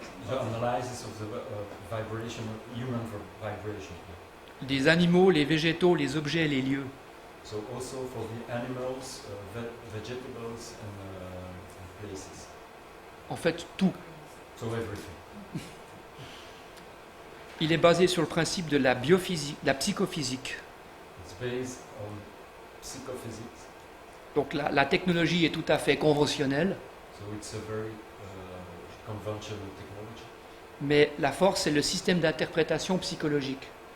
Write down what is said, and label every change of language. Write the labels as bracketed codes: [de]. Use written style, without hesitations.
[en] analysis of the vibration, human vibration. [fr] Des animaux, les végétaux, les objets et les lieux. [en] So also for the animals, vegetables and places. [fr] En fait, tout. [en] So everything. [fr] Il est basé sur le principe de la biophysique, la psychophysique. [en] It's based on psychophysics. [fr] Donc la technologie est tout à fait conventionnelle, [en] So it's a very conventional technology. [fr] mais la force, c'est le système d'interprétation psychologique.